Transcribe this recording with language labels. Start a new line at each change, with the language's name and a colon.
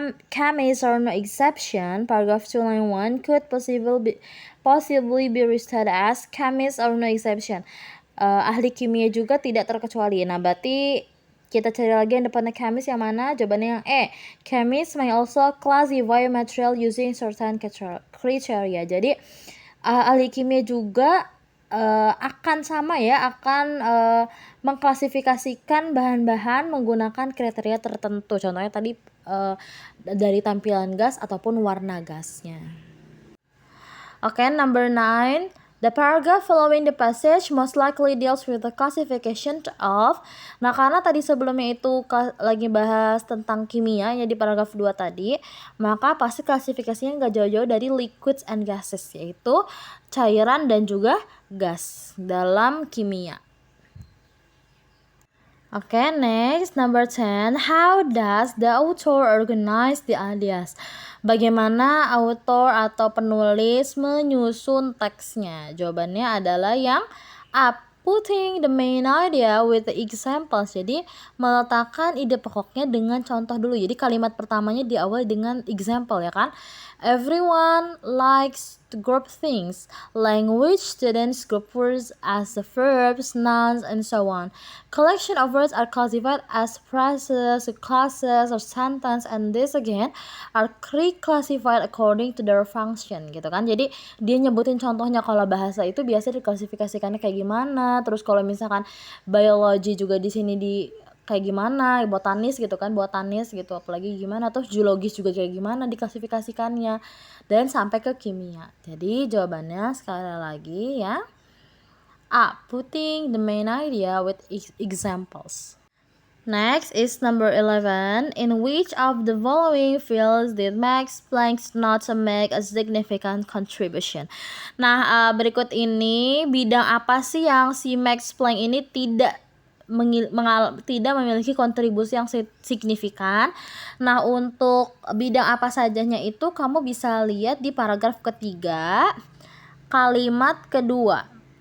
English: chemists are no exception. Paragraph 2 line 1 could possibly be restated as chemists are no exception.
Indonesian: Ahli kimia juga tidak terkecuali. Nah, berarti kita cari lagi yang depannya chemist yang mana? Jawabannya yang E.
English: Chemists may also classify material using certain criteria.
Indonesian: Jadi ahli kimia juga akan sama ya, akan mengklasifikasikan bahan-bahan menggunakan kriteria tertentu. Contohnya tadi dari tampilan gas ataupun warna gasnya.
English: Okay, number 9. The paragraph following the passage most likely deals with the classification of.
Indonesian: Nah, karena tadi sebelumnya itu lagi bahas tentang kimia ya di paragraf 2 tadi, maka pasti klasifikasinya nggak jauh-jauh dari
English: liquids and gases,
Indonesian: yaitu cairan dan juga gas dalam kimia.
English: Okay, next, number 10. How does the author organize the ideas?
Indonesian: Bagaimana author atau penulis menyusun teksnya? Jawabannya adalah yang A.
English: Putting the main idea with the examples.
Indonesian: Jadi meletakkan ide pokoknya dengan contoh dulu. Jadi kalimat pertamanya diawali dengan example ya kan.
English: Everyone likes to group things. Language students group words as the verbs, nouns, and so on. Collection of words are classified as phrases, classes, or sentence, and this again are reclassified according to their function
Indonesian: gitu kan. Jadi dia nyebutin contohnya kalau bahasa itu biasa diklasifikasikannya kayak gimana. Terus kalau misalkan biology juga di sini di kayak gimana, botanis gitu kan, botanis gitu, apalagi gimana, terus geologis juga kayak gimana diklasifikasikannya, dan sampai ke kimia. Jadi jawabannya sekali lagi ya, A.
English: Putting the main idea with examples. Next is number 11. In which of the following fields did Max Planck not make a significant contribution?
Indonesian: Nah, berikut ini bidang apa sih yang si Max Planck ini tidak memiliki kontribusi yang signifikan. Nah, untuk bidang apa sajanya itu kamu bisa lihat di paragraf ketiga, kalimat kedua.